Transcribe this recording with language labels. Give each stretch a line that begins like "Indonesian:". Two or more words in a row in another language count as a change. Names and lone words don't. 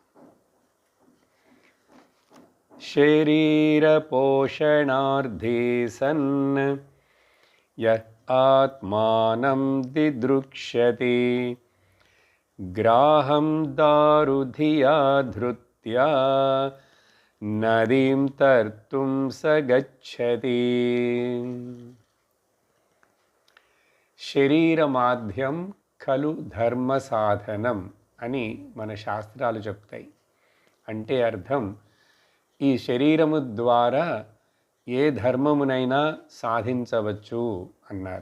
Sanskrit: शरीरपोषणार्थे सन् यः आत्मानं दिदृक्ष्यति ग्राहं दारुधिया धृत्या नदीं तर्तुं स गच्छति। శరీరమాధ్యం ఖలు ధర్మ సాధనం
Telugu: అని మన శాస్త్రాలు చెప్తాయి. అంటే అర్థం, ఈ శరీరము ద్వారా ఏ ధర్మమునైనా సాధించవచ్చు అన్నారు.